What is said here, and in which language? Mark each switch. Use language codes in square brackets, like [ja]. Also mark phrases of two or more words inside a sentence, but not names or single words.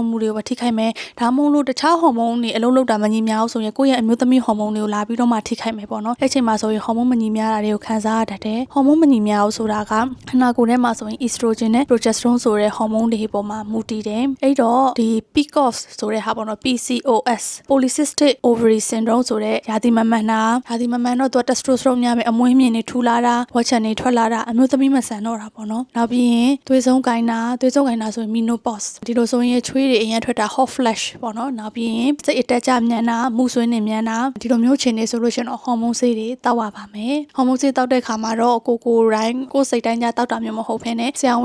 [my] လုံးမှုတွေကိုထိခိုက်မယ်ဒါမှမဟုတ်လို့တခြားဟော်မုန်းတွေအလုံးလုံးတာမညီမျှဘူးဆိုရင်ကိုယ့်ရဲ့အမျိုးသမီးဟော်မုန်းတွေကိုလာပြီးတော့မှထိခိုက်မယ်ပေါ့နော်အဲ့ချိန်မှာဆိုရင်ဟော်မုန်းမညီမျှတာတွေကိုခံစားရတတ်တယ်ဟော်မုန်းမညီမျှဘူးဆိုတာကခန္ဓာကိုယ်ထဲမှာဆိုရင် estrogen နဲ့ progesterone ဆိုတဲ့ဟော်မုန်းတွေပေါ်မှာမူတည်တယ်အဲ့တော့ဒီ PCOS ဆိုတဲ့ဟာ ပေါ့နော် PCOS [en] polycystic ovary syndrome [my] ဆိုတဲ့ရာသီမမှန်တော့သူက testosterone များမယ်အမွှေးမြင့်တွေထူလာတာဝက်ချန်တွေထွက်လာတာအမျိုးသမီးမဆန်တော့တာပေါ့နော်နောက်ပြီးရင်သွေးဆုံးကိုင်းတာဆိုရင် menopause ဒီလိုဆိုရင်ချွေးတွေအရင်ထွက်တာ [en] hot flash [my] ပေါ့နော်နောက် ပြီးရင်စိတ်အတက်ကြမြန်တာမှုဆွေးနေမြန်တာဒီလိုမျိုးခြေနေဆိုလို့ရှိရင်တော့ဟော်မုန်းဆေးတွေတောက်ရပါမယ်ဟော်မုန်းဆေးတောက်တဲ့ခါမှာတော့ကိုစိတ်တိုင်းကြတောက်တာမျိုးမဟုတ်ဘဲနဲ့ဆရာ